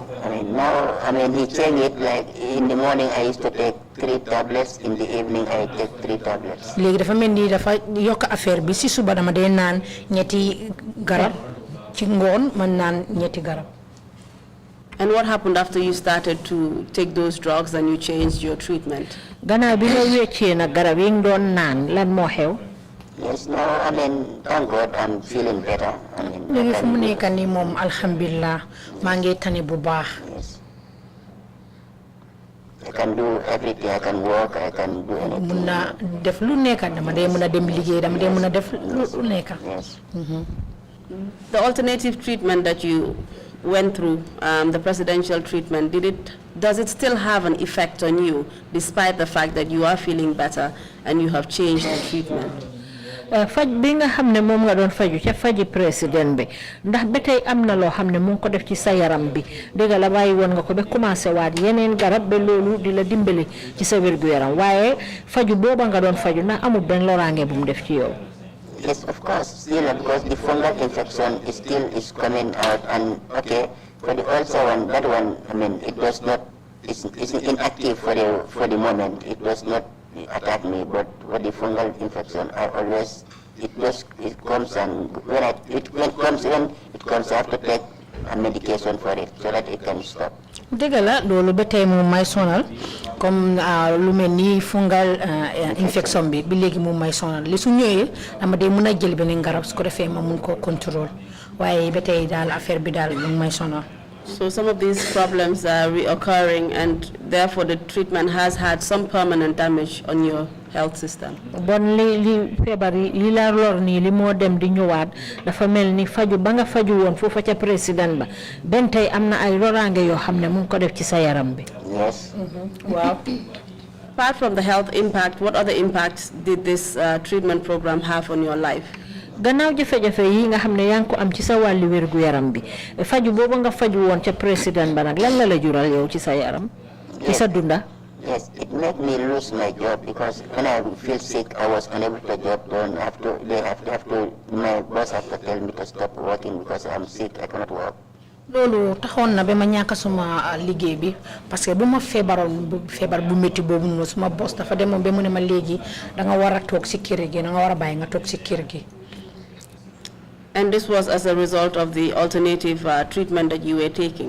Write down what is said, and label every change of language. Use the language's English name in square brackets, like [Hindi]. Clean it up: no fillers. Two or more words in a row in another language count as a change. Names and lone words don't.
[English] I mean, he changed it like in the morning I used to take 3 tablets, in the evening I take 3 tablets. [Wolof] léegi dafa mel ni dafa yokk affaire bi si suba dama dee naan ñetti garab ci ngoon man naan ñetti garab. [English] And what happened after you started to take those drugs and you changed your treatment? [Wolof] Gannaaw bi nga wéccee nag garab yi nga doon naan lan moo xew? [English] Yes, no, I mean, thank God I'm feeling better. [Wolof] léegi fu mu nekk nii moom alhamdulillah maa ngi tane bu baax. [English] Yes. I can do everything, I can work, I can do anything. [Wolof] mun na def lu nekk dama dee mun a dem liggéey dama dee mun a def lu nekk. [English] Yes. The alternative treatment that you went through, the presidential treatment, does it still have an effect on you despite the fact that you are feeling better and you have changed the treatment? [Wolof] Faj bi nga xam ne moom nga doon faju ca faji président bi ndax ba tey am na loo xam ne mu ngi ko def ci sa yaram bi dëgg la bàyyi woon nga ko ba commencé waat yeneen garab ba loolu di la dimbali ci sa wérgu yaram waaye faju booba nga doon faju ndax amul benn loraange bu mu def ci yow. [English] Yes, of course, still, because the fungal infection is coming out, and okay, for the ulcer one, that one, I mean, it was not, it's inactive for the moment. It does not attack me, but for the fungal infection, I always, it comes, and when it comes, I have to take a medication for it so that it can stop. [Wolof] dëgg la loolu ba tey moom may sonal comme lu mel ni [English] fungal infection [Wolof] bi léegi moom may sonal li su ñëwee dama dee mën a jël beneen garab su ko defee ma mun koo contrôle waaye ba tey daal affaire bi daal moom may sonal. [English] So some of these problems are reoccurring, and therefore the treatment has had some permanent damage on your health system. [Wolof] Bon li febari li la lor ni li mo dem di ñëwaat dafa melni faju ba nga faju won fofu ca président ba ben tay amna ay lorange yo xamne mu ko def ci sa yaram bi. [English] Yes. Wow. Apart from the health impact, what other impacts did this treatment program have on your life? [Wolof] Gannaaw jafe-jafe yi nga xamne yang ko am ci sa wàlli wérgu yaram bi faju boobu nga faju won ca président ba nak lan la la jural yow ci sa yaram ci sa dunda. [English] Yes, it made me lose my job because when I feel sick, I was unable to job. My boss have to tell me to stop working because I'm sick. I cannot work. [Wolof] Lolu taxon na bema ñaka suma liggéey bi [French] parce que [Wolof] buma febar bu metti bobu no suma boss dafa demon be mu ne ma légui da nga wara tok ci kër gi da nga wara bay nga tok ci kër gi. [English] And this was as a result of the alternative treatment that you were taking.